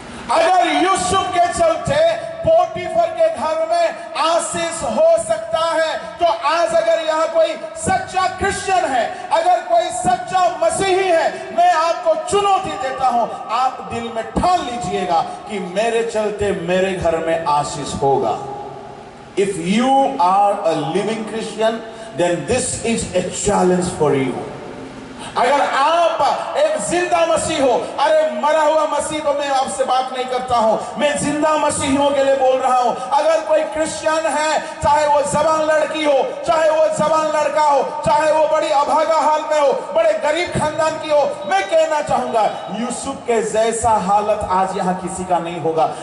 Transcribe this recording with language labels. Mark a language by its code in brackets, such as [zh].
[hi] अगर यूसुफ के चलते पोटीफर के घर में आशीष हो सकता है, तो आज अगर यहाँ कोई सच्चा क्रिश्चियन है, अगर कोई सच्चा मसीही है, मैं आपको चुनौती देता हूं, आप दिल में ठान लीजिएगा कि मेरे चलते मेरे घर में आशीष होगा। [en] If you are a living Christian, then this is a challenge for you. [hi] अगर आप एक जिंदा मसीह हो, अरे मरा हुआ मसीह तो मैं आपसे बात नहीं करता हूं, मैं जिंदा मसीहियों के लिए बोल रहा हूं। अगर कोई क्रिश्चियन है, चाहे वो जवान लड़की हो, चाहे वो जवान लड़का हो, चाहे वो बड़ी अभागा हाल में हो, बड़े गरीब खानदान की हो, मैं कहना चाहूंगा यूसुफ के जैसा हालत आज यहाँ किसी का नहीं होगा।